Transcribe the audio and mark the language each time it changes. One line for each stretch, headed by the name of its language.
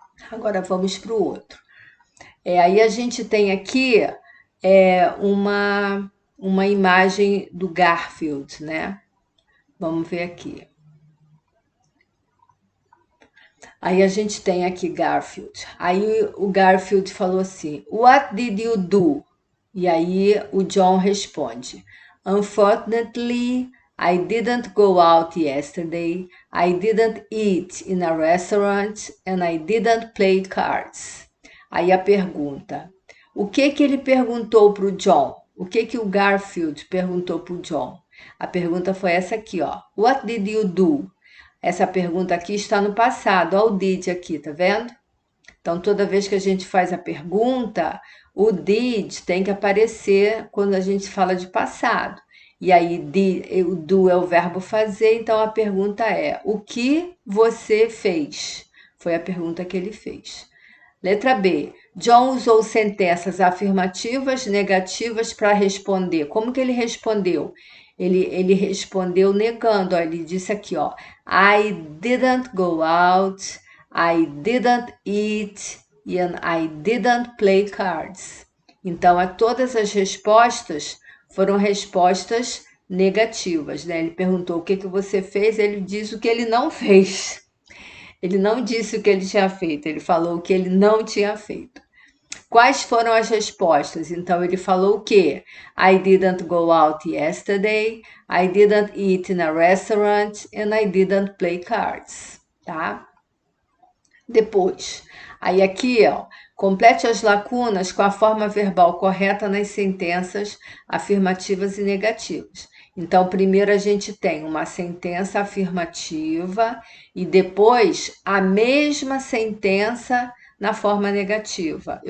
Portuguese: Agora vamos para o outro. Aí a gente tem aqui uma imagem do Garfield, né? Vamos ver aqui. Aí a gente tem aqui Garfield. Aí o Garfield falou assim:
English: What did you do?
Portuguese: E aí o John responde:
English: Unfortunately, I didn't go out yesterday. I didn't eat in a restaurant and I didn't play cards.
Portuguese: Aí a pergunta: o que ele perguntou para o John? O que o Garfield perguntou para o John? A pergunta foi essa aqui, ó.
English: What did you do?
Portuguese: Essa pergunta aqui está no passado, olha o did aqui, tá vendo? Então, toda vez que a gente faz a pergunta, o did tem que aparecer quando a gente fala de passado. E aí, o do é o verbo fazer, então a pergunta é: o que você fez? Foi a pergunta que ele fez. Letra B. John usou sentenças afirmativas, negativas para responder. Como que ele respondeu? Ele respondeu negando. Ó, ele disse aqui, ó,
English: I didn't go out, I didn't eat, and I didn't play cards.
Portuguese: Então, todas as respostas foram respostas negativas, né? Ele perguntou o que você fez, ele diz o que ele não fez. Ele não disse o que ele tinha feito, ele falou o que ele não tinha feito. Quais foram as respostas? Então ele falou o quê?
English: I didn't go out yesterday, I didn't eat in a restaurant and I didn't play cards,
Portuguese: tá? Depois, aí aqui, ó, complete as lacunas com a forma verbal correta nas sentenças afirmativas e negativas. Então, primeiro a gente tem uma sentença afirmativa e depois a mesma sentença na forma negativa.